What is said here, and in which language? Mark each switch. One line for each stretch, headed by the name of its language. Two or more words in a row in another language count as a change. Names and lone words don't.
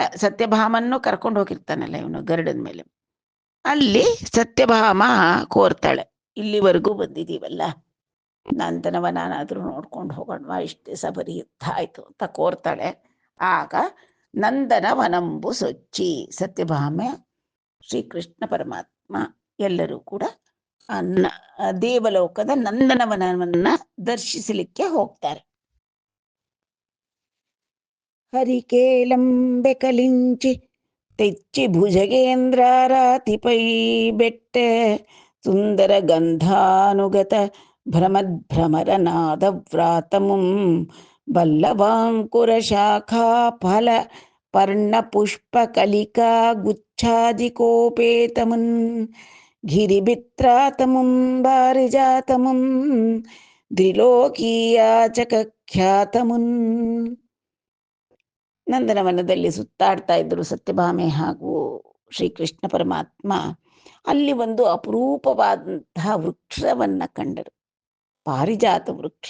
Kannada: ಸತ್ಯಭಾಮನ್ನು ಕರ್ಕೊಂಡು ಹೋಗಿರ್ತಾನಲ್ಲ ಇವನು ಗರುಡನ ಮೇಲೆ, ಅಲ್ಲಿ ಸತ್ಯಭಾಮ ಕೋರ್ತಾಳೆ, ಇಲ್ಲಿವರೆಗೂ ಬಂದಿದ್ದೀವಲ್ಲ, ನಂದನವನಾದ್ರೂ ನೋಡ್ಕೊಂಡು ಹೋಗೋಣ, ಇಷ್ಟು ದಿವಸ ಬರೀ ಯುದ್ಧ ಆಯ್ತು ಅಂತ ಕೋರ್ತಾಳೆ. ಆಗ
Telugu: నందనవనంబు సొచ్చి,
Kannada: ಸತ್ಯಭಾಮೆ, ಶ್ರೀಕೃಷ್ಣ ಪರಮಾತ್ಮ ಎಲ್ಲರೂ ಕೂಡ ದೇವಲೋಕದ ನಂದನವನವನ್ನ ದರ್ಶಿಸಲಿಕ್ಕೆ ಹೋಗ್ತಾರೆ.
Telugu: హరికేలంబె కలించి తెచ్చి భుజగేంద్రారాతిపై బెట్టె సుందర గంధానుగత భ్రమద్భ్రమరనాదవ్రాతముం బల్లవాంకుర శాఖా ఫల పర్ణ పుష్ప కలికా గుచ్ఛాదికోపేతమున్ గిరిభిత్రాతముం బారిజాతముం త్రిలోకీయాచక ఖ్యాతమున్.
Kannada: ನಂದನವನದಲ್ಲಿ ಸುತ್ತಾಡ್ತಾ ಇದ್ದರು ಸತ್ಯಭಾಮೆ ಹಾಗೂ ಶ್ರೀಕೃಷ್ಣ ಪರಮಾತ್ಮ. ಅಲ್ಲಿ ಒಂದು ಅಪರೂಪವಾದಂತಹ ವೃಕ್ಷವನ್ನ ಕಂಡರು, ಪಾರಿಜಾತ ವೃಕ್ಷ.